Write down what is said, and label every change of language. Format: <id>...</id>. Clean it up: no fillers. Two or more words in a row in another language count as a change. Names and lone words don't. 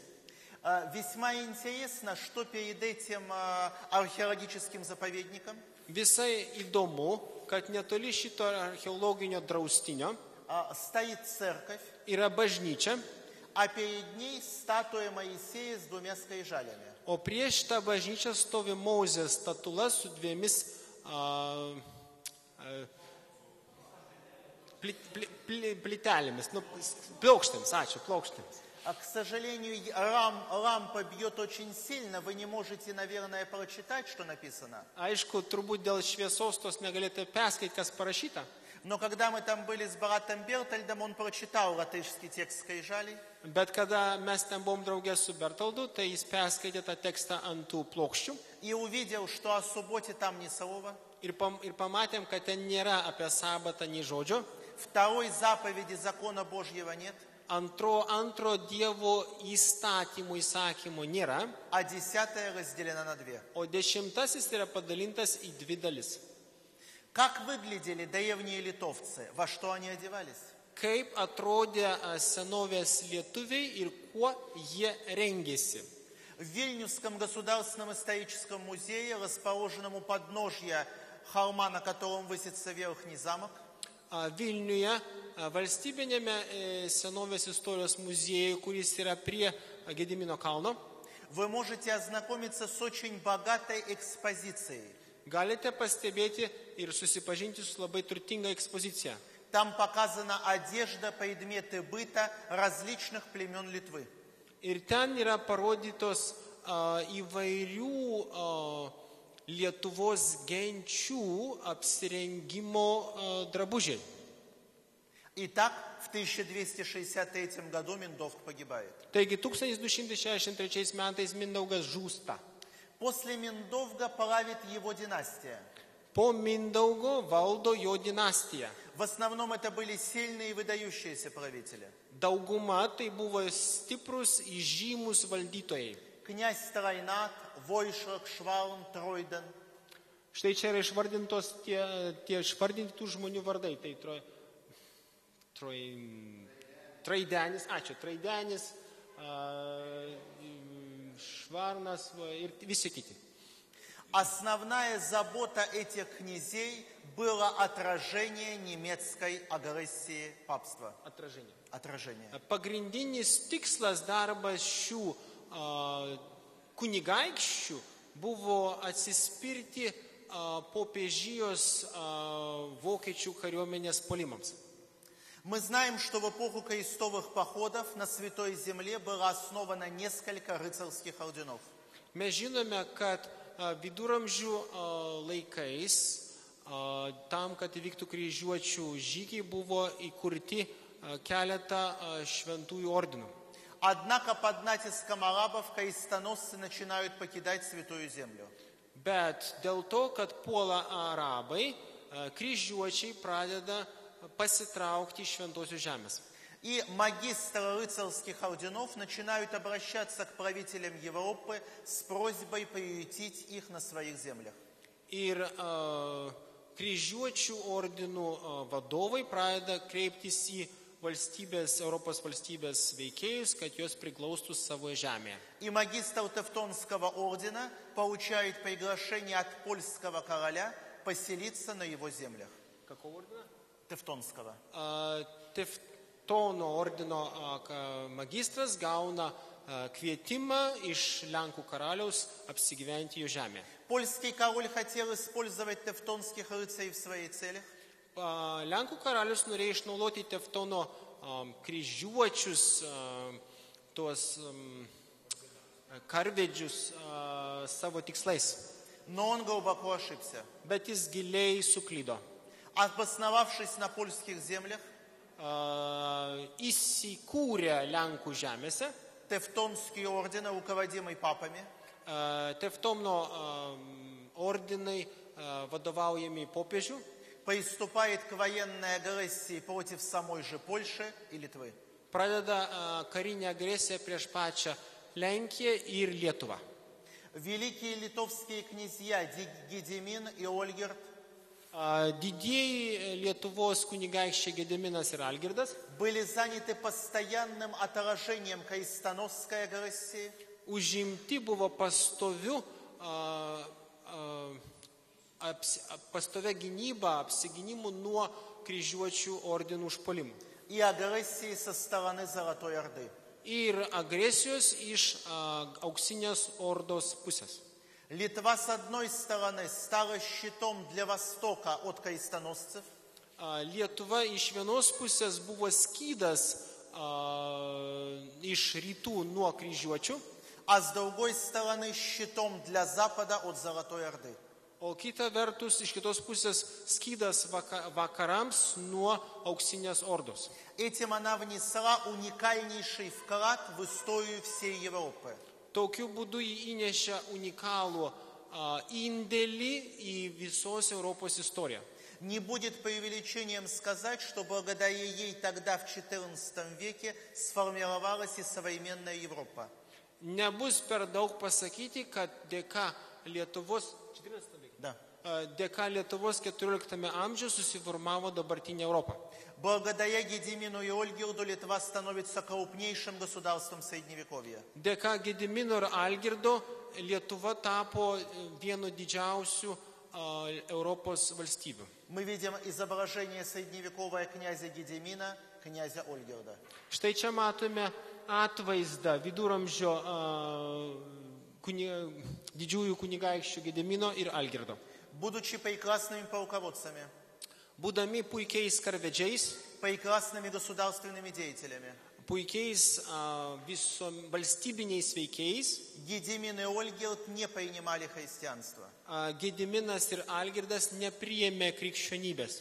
<ru>Весьма интересно, что перед этим археологическим заповедником</ru> <lt>Visai įdomu, kad netoli šito archeologinio draustinio</lt> <ru>стоит церковь,</ru> <lt>yra bažnyčia,</lt> <ru>а перед ней статуя Моисея с двумя скрижалями.</ru> <lt>o prieš tą bažnyčią stovi Mozės statula su dviemis plytelėmis, plokštėms, ačiū, plokštėms.</lt> <ru>К сожалению, лампа бьет очень сильно, вы не можете, наверное, прочитать, что написано.</ru> <lt>Aišku, turbūt dėl šviesos tos negalėtų perskaityti, kas parašyta.</lt> <ru>Но когда мы там были с братом Бертольдом, он прочитал латышский текст скрижалей.</ru> <lt>Bet kada mes ten buvom draugė su Bertoldu, tai jis perskaitė tą tekstą ant tų plokščių.</lt> <ru>И увидел, что о субботе там ни слова.</ru> <lt>Ir pamatėm, kad ten nėra apie sabatą nei žodžio.</lt> <ru>Второй заповеди закона Божьего нет.</ru> <lt>Antro Dievo įsakymo nėra,</lt> <ru>А 10 разделена на 2.</ru> <lt>o 10 yra padalintas į 2 dalis.</lt> <ru>Как выглядели древние литовцы? Во что они одевались?</ru> <lt>Kaip atrodė senovės lietuviai ir kuo jie rengėsi.</lt> <ru>В Вильнюсском государственном историческом музее, расположенном у подножья холма, на котором высится Верхний замок,</ru> <lt>Vilniuje valstybinėme senovės istorijos muziejuje, kuris yra prie Gedimino kalno,</lt> <ru>вы можете ознакомиться с очень богатой экспозицией.</ru> <lt>galite pastebėti ir susipažinti su labai turtinga ekspozicija.</lt> <ru>Там показана одежда, предметы быта различных племен Литвы.</ru> <lt>Ir ten yra parodytos įvairių Lietuvos genčių apsirengimo drabužiai.</lt> <ru>Итак, в 1263 году Миндовк погибает.</ru> <lt>Taigi 1263 metais Mindaugas žūsta.</lt> <ru>После Миндовга правит его династия.</ru> <lt>Po Mindaugo valdo jo dinastija.</lt> <ru>В основном это были сильные и выдающиеся правители.</ru> <lt>Dauguma tai buvo stiprus įžymus valdytojai.</lt> <ru>Князь Стройнат, Войшрак, Швалм, Тройден.</ru> <lt>Štai čia yra išvardintos tie išvardinti tų žmonių vardai. Tai Traidenis, Traidenis, Švarnas ir visi kiti.</lt> <ru>Основная забота этих князей было отражение немецкой агрессии папства. Отражение.</ru> <lt>Pagrindinis tikslas darbas šių kunigaikščių buvo atsispirti popiežijos vokiečių kariuomenės puolimams.</lt> <ru>Мы знаем, что в эпоху крестовых походов на Святой Земле было основано несколько рыцарских орденов.</ru> <lt>Mes žinome, kad viduramžių laikais tam, kad įvyktų kryžiuočių žygiai, buvo įkurti keletą šventųjų ordinų.</lt> <ru>Однако под натиском арабов крестоносцы начинают покидать Святую Землю.</ru> <lt>Bet dėl to, kad puola arabai, kryžiuočiai pradeda pasitraukti iš šventosios žemės.</lt> <ru>И магистры рыцарских орденов начинают обращаться к правителям Европы с просьбой приютить их на своих землях.</ru> <lt>Ir kryžiuočių ordinų vadovai pradeda kreiptis į Europos valstybės veikėjus, kad jos priglaustų savo žemėje.</lt> <ru>И магистр Тевтонского ордена получает приглашение от польского короля поселиться на его землях. Какого ордена? Тевтонского.</ru> <lt>Tevtono ordino magistras gauna kvietimą iš Lenkų karaliaus apsigyventi jo žemėje.</lt> <ru>Польский король хотел использовать тевтонских рыцарей в своих целях.</ru> <lt>Lenkų karalius norėjo išnaudoti Tevtono kryžiuočius, tuos karvedžius savo tikslais.</lt> <ru>Но он глубоко ошибся.</ru> <lt>Bet jis giliai suklydo.</lt> <ru>Обосновавшись на польских землях,</ru> <lt>įsikūrė Lenkų žemėse,</lt> <ru>Тевтонский орден, руководимый папами,</ru> <lt>Tevtono ordinai vadovaujami popiežių,</lt> <ru>приступает к военной агрессии против самой же Польши и Литвы.</ru> <lt>pradeda karinę agresiją prieš pačią Lenkiją ir Lietuvą.</lt> <ru>Великие литовские князья Гедимин и Ольгерт</ru> <lt>Didieji Lietuvos kunigaikščiai Gediminas ir Algirdas</lt> <ru>были заняты постоянным отражением крестоносской агрессии,</ru> <lt>užimti buvo pastovia gynyba, apsiginimu nuo kryžiuočių ordinų užpuolimų.</lt> <ru>и агрессии со стороны Золотой Орды.</ru> <lt>Ir agresijos iš auksinės ordos pusės.</lt> <ru>Литва, с одной стороны, стала щитом для Востока от крестоносцев,</ru> <lt>Lietuva iš vienos pusės buvo skydas iš rytų nuo kryžiuočių,</lt> <ru>а с другой стороны, щитом для Запада от Золотой Орды.</ru> <lt>o kita vertus iš kitos pusės skydas vakarams nuo auksinės ordos.</lt> <ru>Этим она внесла уникальнейший вклад в историю всей Европы.</ru> <lt>Tokiu būdu jį įnešė unikalų indėlį į visos Europos istoriją.</lt> <ru>Не будет преувеличением сказать, что благодаря ей тогда, в XIV веке, сформировалась и современная Европа.</ru> <lt>Nebus per daug pasakyti, kad dėka Lietuvos</lt> <ru>Да.</ru> <lt>Dėka Lietuvos 14 amžiuje susiformavo dabartinė Europa.</lt> <ru>Благодаря Гедимину и Ольгерду Литва становится крупнейшим государством Средневековья.</ru> <lt>Dėka Gedimino ir Algirdo Lietuva tapo vienu didžiausių Europos valstybių.</lt> <ru>Мы видим изображение средневекового князя Гедимина, князя Ольгерда.</ru> <lt>Štai čia matome atvaizdą viduramžio didžiųjų kunigaikščių Gedimino ir Algirdo.</lt> <ru>Будучи прекрасными полководцами,</ru> <lt>Būdami puikiais karvedžiais,</lt> <ru>прекрасными государственными деятелями,</ru> <lt>puikiais valstybiniais veikėjais,</lt> <ru>Гедимин и Ольгерд не принимали христианство.</ru> <lt>Gediminas ir Algirdas nepriėmė krikščionybės.</lt>